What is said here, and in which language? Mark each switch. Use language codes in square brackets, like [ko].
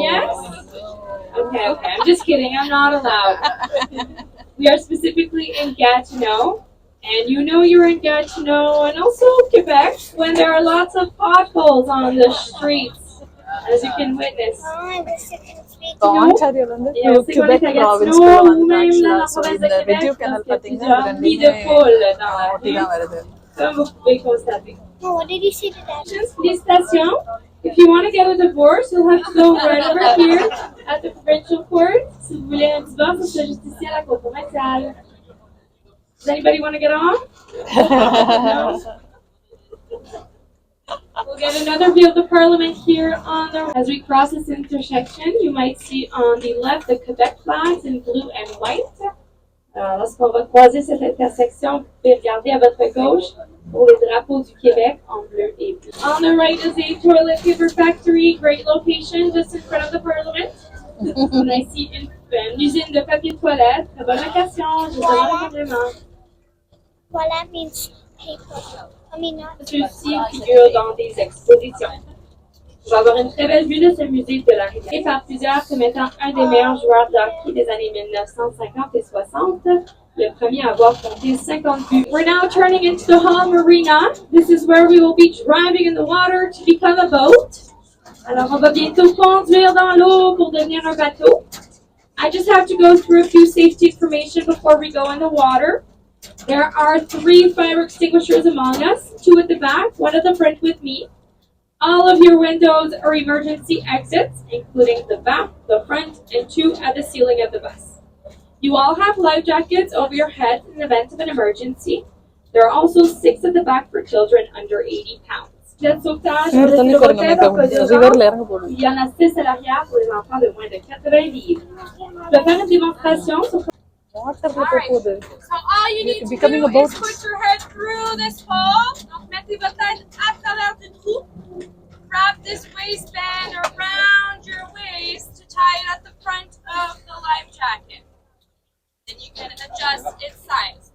[en] Yes? Okay, I'm just kidding. I'm not allowed. We are specifically in Gatineau. And you know you're in Gatineau and also Quebec when there are lots of potholes on the streets, as you can witness. Ontario [fr] Et on sait qu'on est à Gatineau ou même là, dans la province de Québec, parce qu'il y a plusieurs nids de poules dans la rue, comme vous pouvez constater. [en] No, what did you say to that? [fr] Félicitations. [en] If you want to get a divorce, you'll have to go right over here at the provincial court. [fr] Si vous voulez un divorce, c'est juste ici à la cour provinciale. [en] Does anybody want to get on? No? We'll get another view of the Parliament here on the. As we cross this intersection, you might see on the left the Quebec flags in blue and white. [fr] Lorsqu'on va croiser cette intersection, vous pouvez regarder à votre gauche pour les drapeaux du Québec en bleu et bleu. [en] On the right is a toilet paper factory, great location just in front of the Parliament. [fr] On a ici une usine de papier toilette, très bonne location, juste devant le Parlement. [en] Voilà means paper. I mean not. [fr] Ceux-ci figurent dans des expositions. On va avoir une très belle vue de ce musée de la rivière. Et par plusieurs comme étant un des meilleurs joueurs de hockey des années 1950 et 60. Le premier à avoir compté 50 buts. [en] We're now turning into the Hall Marina. This is where we will be driving in the water to become a boat. [fr] Alors, on va bientôt conduire dans l'eau pour devenir un bateau. [en] I just have to go through a few safety information before we go in the water. There are 3 fire extinguishers among us, 2 at the back, 1 at the front with me. All of your windows are emergency exits, including the back, the front, and 2 at the ceiling of the bus. You all have life jackets over your heads in the event of an emergency. There are also 6 at the back for children under 80 pounds. [fr] Jet de sauvetage, il y en a 6 à l'arrière pour les enfants de moins de 80 livres. Je vais faire une démonstration sur. [en] Alright, so all you need to becoming do a boat. is put your head through this hole. [fr] Donc, mettez votre tête à travers le trou. [en] Wrap this waistband around your waist to tie it at the front of the life jacket. Then you can adjust its size.